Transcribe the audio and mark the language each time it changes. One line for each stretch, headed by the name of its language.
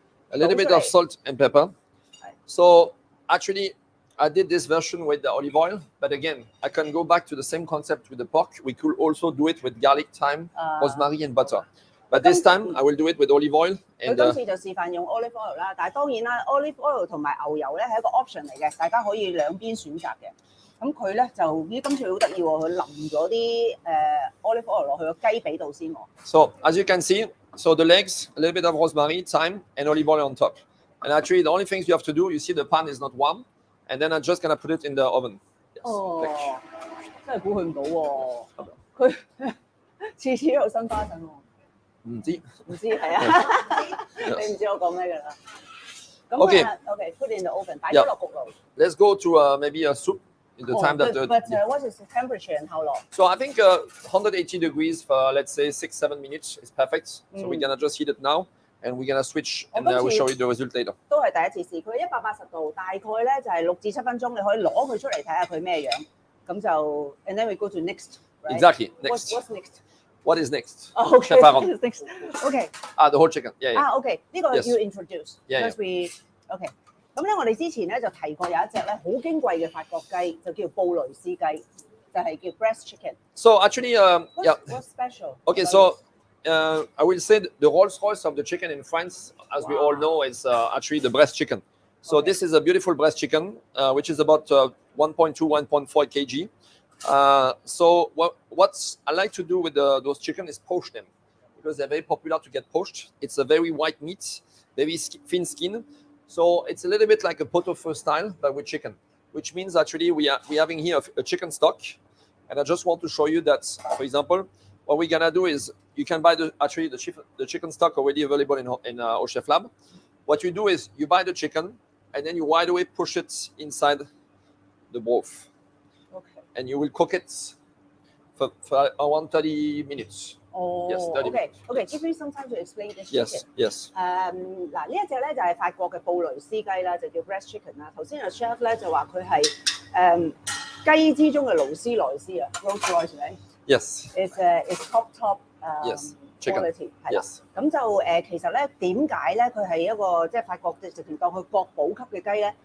English: A little bit of salt and pepper. So actually, I did this version with the olive oil, but again, I can go back to the same concept with the pork. We could also do it with garlic, thyme, rosemary, and butter. But this time, I will do it with olive oil.
Cantonese: 佢今次就示範用 olive oil 啦，但係當然啦 ，olive oil 同埋牛油咧係一個 option 嚟嘅，大家可以兩邊選擇嘅。咁佢咧就咦今次好得意喎，佢淋咗啲olive oil 落去個雞髀度先喎。
English: So as you can see, so the legs, a little bit of rosemary, thyme, and olive oil on top. And actually, the only things you have to do, you see the pan is not warm, and then I'm just gonna put it in the oven. Yes.
Cantonese: 哦，真係估佢唔到喎，佢次次都有新花神喎。唔知係啊，你唔知我講咩㗎啦。咁
English: OK, put in the oven，
Cantonese: 擺咗落焗爐。
English: Let's go to maybe a soup in the time that. But what is the temperature and how long? So I think 180 degrees for let's say 6-7 minutes is perfect. So we're gonna just heat it now, and we're gonna switch, and we'll show you the result later.
Cantonese: 都係第一次試，佢180度，大概咧就係6至7分鐘，你可以攞佢出嚟睇下佢咩樣。咁就
English: and then we go to next. Exactly. Next. What's next? What is next? Okay. What is next? Okay. The whole chicken. Yeah. Okay.
Cantonese: 呢個要 introduce.
English: Yeah. Because we okay.
Cantonese: 咁咧，我哋之前咧就提過有一隻咧好矜貴嘅法國雞，就叫布雷斯雞，就係叫 Bresse chicken.
English: So actually, What's special? Okay, so I will say the Rolls Royce of the chicken in France, as we all know, is actually the Bresse chicken. So this is a beautiful Bresse chicken, which is about 1.2-1.4 kg. So what I like to do with those chicken is poach them, because they're very popular to get poached. It's a very white meat, very thin skin. So it's a little bit like a pot-au-feu style, but with chicken, which means actually we're having here a chicken stock. And I just want to show you that, for example, what we're gonna do is you can buy the chicken stock already available in Au Chef Lab. What you do is you buy the chicken, and then you right away push it inside the broth. Okay. And you will cook it for around 30 minutes. Oh, yes, 30 minutes. Okay. Give me some time to explain this chicken. Yes.
Cantonese: 嗱呢一隻咧就係法國嘅布雷斯雞啦，就叫 Bresse chicken 啦。頭先阿 Chef 咧就話佢係雞之中嘅勞斯萊斯啊 ，Rolls Royce 係咪
English: ？Yes. It's top yes.
Cantonese: quality 係啦。咁就其實咧點解咧佢係一個即係法國直情當佢國寶級嘅雞咧？